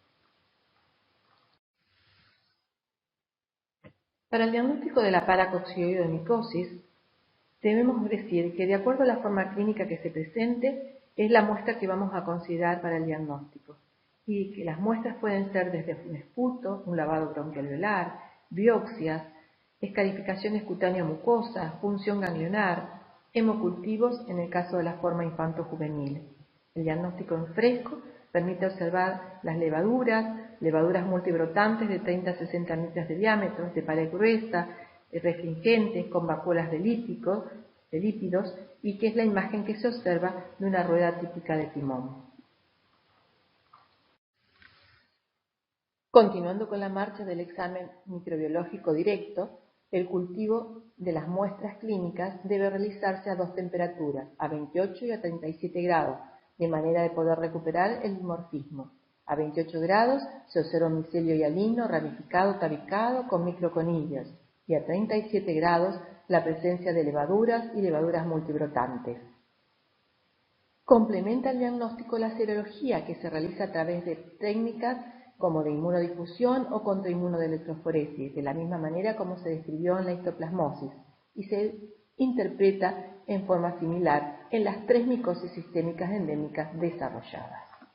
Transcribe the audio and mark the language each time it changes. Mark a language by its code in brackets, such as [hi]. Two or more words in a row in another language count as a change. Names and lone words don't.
[es] Para el diagnóstico de la paracoccidioidomicosis, debemos decir que de acuerdo a la forma clínica que se presente, es la muestra que vamos a considerar para el diagnóstico, y que las muestras pueden ser desde un esputo, un lavado bronquialveolar, biopsias, escarificaciones cutáneo-mucosas, punción ganglionar, hemocultivos en el caso de la forma infanto-juvenil. El diagnóstico en fresco permite observar las levaduras multibrotantes de 30 a 60 micras de diámetro, de pared gruesa, refringentes, con vacuolas de lípidos, y que es la imagen que se observa de una rueda típica de timón. Continuando con la marcha del examen microbiológico directo, el cultivo de las muestras clínicas debe realizarse a dos temperaturas, a 28 y a 37 grados, de manera de poder recuperar el dimorfismo. A 28 grados se observa un micelio hialino ramificado tabicado con microconillos, y a 37 grados la presencia de levaduras y levaduras multibrotantes. Complementa el diagnóstico la serología que se realiza a través de técnicas como de inmunodifusión o contrainmunoelectroforesis, de la misma manera como se describió en la histoplasmosis, y se interpreta en forma similar en las 3 micosis sistémicas endémicas desarrolladas.